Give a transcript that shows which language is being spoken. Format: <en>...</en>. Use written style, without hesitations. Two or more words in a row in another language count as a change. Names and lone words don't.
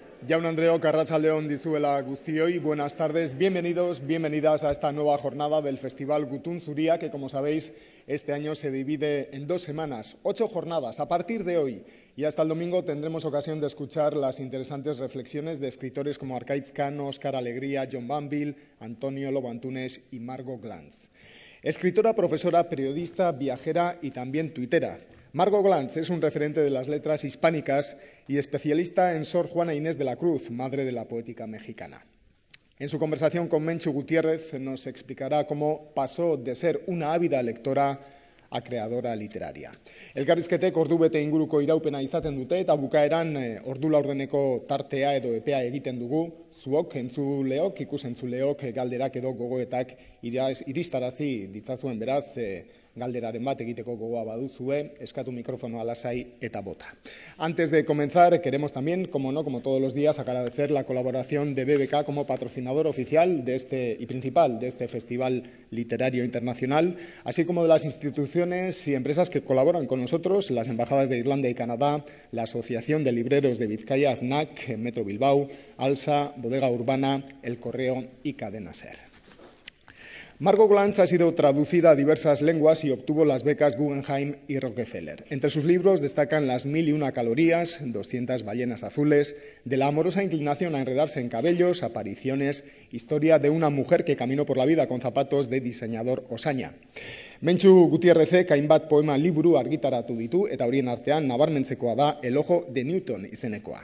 <eu>Jaun Andreok, arratsaldeon dizuela guztioi,</eu> <es>buenas tardes, bienvenidos, bienvenidas a esta nueva jornada del Festival Gutun Zuria, que como sabéis, este año se divide en 2 semanas, 8 jornadas. A partir de hoy y hasta el domingo tendremos ocasión de escuchar las interesantes reflexiones de escritores como Arcaiz Cano, Óscar Alegría, John Banville, Antonio Lobo Antunes y Margot Glantz. Escritora, profesora, periodista, viajera y también tuitera. Margot Glantz es un referente de las letras hispánicas y especialista en Sor Juana Inés de la Cruz, madre de la poética mexicana. En su conversación con Mentxu Gutiérrez nos explicará cómo pasó de ser una ávida lectora a creadora literaria.</es> <eu>Elkarrizketek ordu bete inguruko iraupena izaten dute eta bukaeran ordu laurdeneko tartea edo epea egiten dugu, zuok entzuleok, ikusentzuleok galderak edo gogoetak iristarazi ditzazuen, beraz galderaren bat egiteko gogoa baduzue, eskatu mikrofonoa lasai eta bota.</eu> <es>Antes de comenzar, queremos también, como no, como todos los días, agradecer la colaboración de BBK como patrocinador oficial y principal de este Festival Literario Internacional, así como de las instituciones y empresas que colaboran con nosotros, las embajadas de Irlanda y Canadá, la Asociación de Libreros de Vizcaya, AFNAC, Metro Bilbao, ALSA, Bodega Urbana, El Correo y Cadena SER. Margot Glantz ha sido traducida a diversas lenguas y obtuvo las becas Guggenheim y Rockefeller. Entre sus libros destacan Las 1001 calorías, 200 ballenas azules, De la amorosa inclinación a enredarse en cabellos, Apariciones, Historia de una mujer que caminó por la vida con zapatos de diseñador Osaña.</es> <eu>Mentxu Gutiérrezek hainbat poema liburu argitaratu ditu eta horien artean nabarmentzekoa da El ojo de Newton izenekoa.</eu>